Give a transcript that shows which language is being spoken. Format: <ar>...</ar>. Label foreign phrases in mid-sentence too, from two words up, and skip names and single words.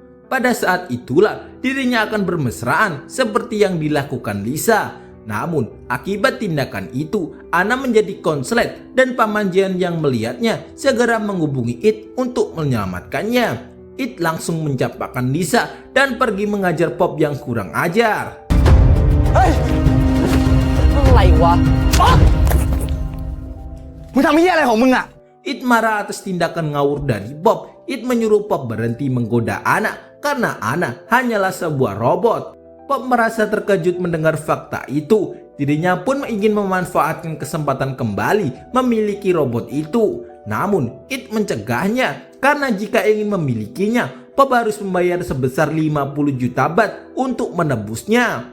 <id>Pada saat itulah dirinya akan bermesraan seperti yang dilakukan Lisa. Namun, akibat tindakan itu, Anna menjadi konslet dan Paman Jian yang melihatnya segera menghubungi It untuk menyelamatkannya. It langsung mencapakan Lisa dan pergi mengajar Pop yang kurang ajar. Hei!</id> <th>อะไรวะ Pop! มึงทำเหี้ยอะไรของมึงอะ</th> <id>It marah atas tindakan ngawur dari Pop. It menyuruh Pop berhenti menggoda Anna karena Anna hanyalah sebuah robot. Pop merasa terkejut mendengar fakta itu. Dirinya pun ingin memanfaatkan kesempatan kembali memiliki robot itu. Namun, It mencegahnya karena jika ingin memilikinya, Pop harus membayar sebesar 50 juta baht untuk menebusnya.</id>